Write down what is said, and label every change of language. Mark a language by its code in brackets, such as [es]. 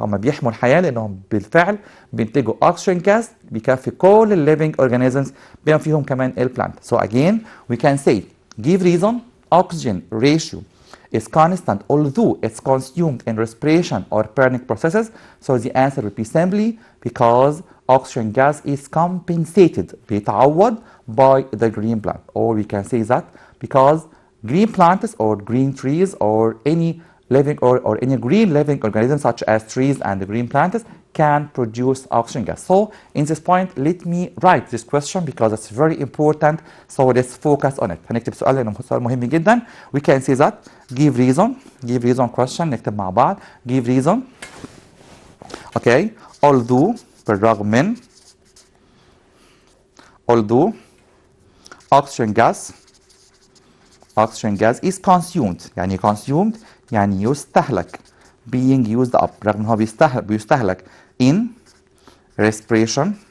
[ar] هم بيحموا الحياه لانهم بالفعل بينتجوا اوكسجين جاز بيكفي كل [en] الليفنج اورجانيزمز [ar] بما فيهم كمان البلانت. [en] So again we can say give reason oxygen ratio is constant although it's consumed in respiration or burning processes. So the answer would be simply because oxygen gas is compensated بيتعوض by the green plant, or we can say that because green plants or green trees or any living or any green living organisms such as trees and the green plants can produce oxygen gas. So in this point let me write this question because it's very important, so let's focus on it. [ar] هنكتب سؤال لأنه سؤال مهم جدا. [en] We can say that give reason question [ar] نكتب مع بعض [en] give reason. Okay, although [ar] بالرغم من [en] although oxygen gas is consumed يعني consumed يعني يستهلك being used up [ar] رغم ان هو بيستهلك [en] in respiration